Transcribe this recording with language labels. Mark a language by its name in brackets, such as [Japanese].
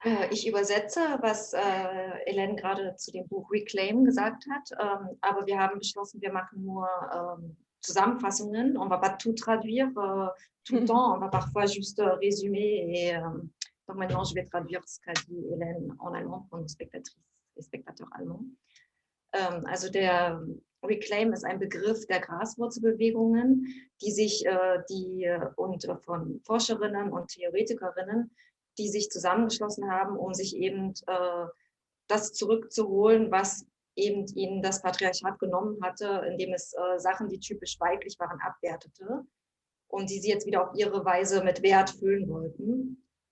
[German] Ich übersetze, was Hélène gerade zu dem Buch Reclaim gesagt hat, aber wir haben beschlossen, wir machen nur Zusammenfassungen. [French] On va pas tout traduire tout le temps, on va parfois juste résumer. Et donc maintenant, je vais traduire ce qu'a dit Hélène en allemand pour nos spectatrices et spectateurs allemands. [German] Also der Reclaim ist ein Begriff der Graswurzelbewegungen, die sich und von Forscherinnen und Theoretikerinnen, die sich zusammengeschlossen haben, um sich eben das zurückzuholen, was eben ihnen das Patriarchat genommen hatte, indem es Sachen, die typisch weiblich waren, abwertete und die sie jetzt wieder auf ihre Weise mit Wert füllen wollten.